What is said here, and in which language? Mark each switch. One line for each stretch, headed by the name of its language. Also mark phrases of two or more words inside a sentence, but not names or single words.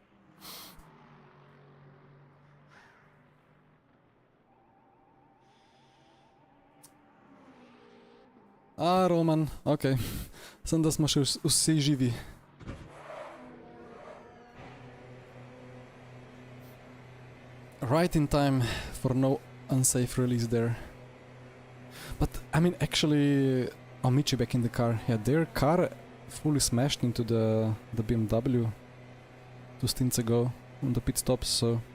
Slovenian: Ah, Roman, ok. Sem da smo še vsi živi.
English: Right in time for no unsafe release there. But, I mean, actually, Amici back in the car. Yeah, their car fully smashed into the BMW 2 stints ago on the pit stops, so...